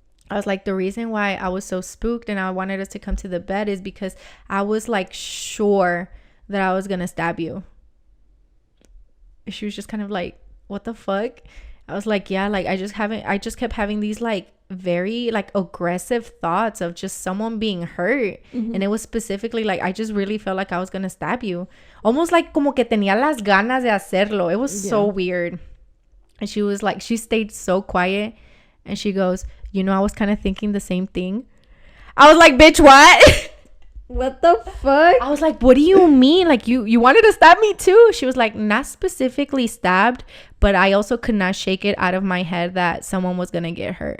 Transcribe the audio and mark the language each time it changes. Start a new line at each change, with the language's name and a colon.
English: I was like, the reason why I was so spooked and I wanted us to come to the bed is because I was, like, sure that I was going to stab you. She was just kind of like, what the fuck? I was like, yeah, like, I just kept having these, like, very, like, aggressive thoughts of just someone being hurt. And it was specifically, like, I just really felt like I was gonna stab you. Almost like
Spanish: como que tenía las ganas de hacerlo.
English: It was so weird. And she was like, she stayed so quiet. And she goes, you know, I was kind of thinking the same thing. I was like, bitch, what? What the fuck? I was like, what do you mean? Like, you wanted to stab me too? She was like, not specifically stabbed, but I also could not shake it out of my head that someone was going to get hurt.